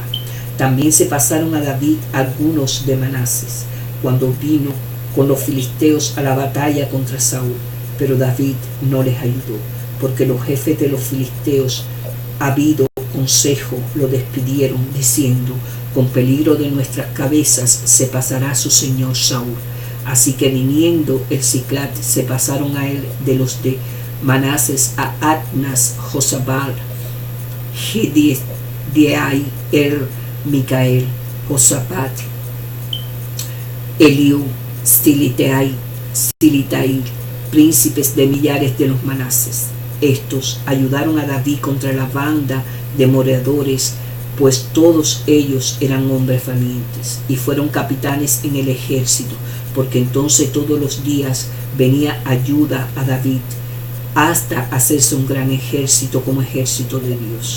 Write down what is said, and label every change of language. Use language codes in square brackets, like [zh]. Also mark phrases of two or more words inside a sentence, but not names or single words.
[es] También se pasaron a David algunos de Manases, cuando vino con los filisteos a la batalla contra Saúl, pero David no les ayudó, porque los jefes de los filisteos, habido consejo, lo despidieron, diciendo: con peligro de nuestras cabezas se pasará su señor Saúl. Así que viniendo el Ciclat, se pasaron a él de los de Manases a Adnas, Josabal, Gideai, Micael, Josafat, Eliú, Silitai, príncipes de millares de los Manases. Estos ayudaron a David contra la banda de moradores, pues todos ellos eran hombres valientes y fueron capitanes en el ejército, porque entonces todos los días venía ayuda a David hasta hacerse un gran ejército como ejército de Dios.